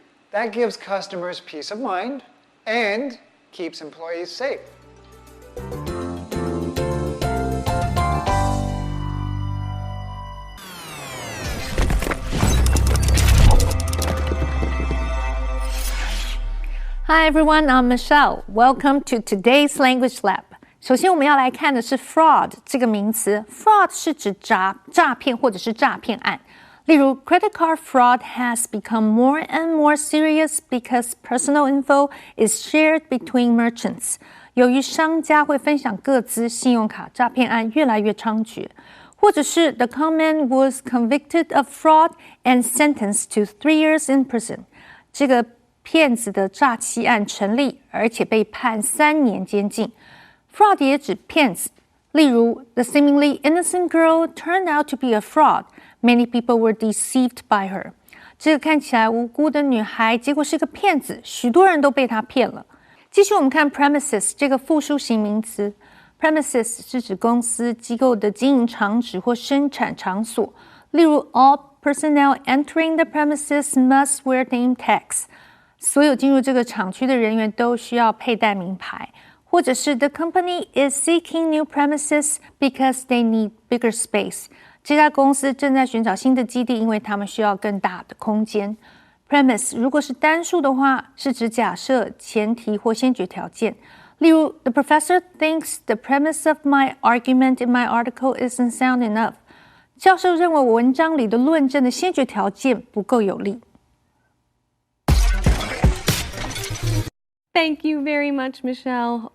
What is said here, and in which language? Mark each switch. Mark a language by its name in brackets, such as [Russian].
[English] That gives customers peace of mind and keeps employees safe. Hi everyone, I'm Michelle. Welcome to today's language lab. [Chinese] 首先我们要来看的是 fraud 这个名词。fraud 是指诈骗或者是诈骗案。例如 [English] credit card fraud has become more and more serious because personal info is shared between merchants. [Chinese] 由于商家会分享个资，信用卡诈骗案越来越猖獗。或者是 [English] the conman was convicted of fraud and sentenced to 3 years in prison. [Chinese] 这个骗子的诈欺案成立，而且被判3年监禁。 [English] Fraud [Chinese] 也指骗子，例如 [English] The seemingly innocent girl turned out to be a fraud. Many people were deceived by her. [Chinese] 这个看起来无辜的女孩，结果是个骗子，许多人都被她骗了。继续我们看 premises 这个复数形名词。 Premises 是指公司机构的经营场址或生产场所，例如 [English] All personnel entering the premises must wear name tags. [Chinese] 所有进入这个厂区的人员都需要佩戴名牌，或者是 [English] The company is seeking new premises because they need bigger space. [Chinese] 这家公司正在寻找新的基地，因为他们需要更大的空间。 Premise 如果是单数的话，是指假设、前提或先决条件。例如 [English] The professor thinks the premise of my argument in my article isn't sound enough. [Chinese] 教授认为我文章里的论证的先决条件不够有力。 [English] Thank you very much, Michelle.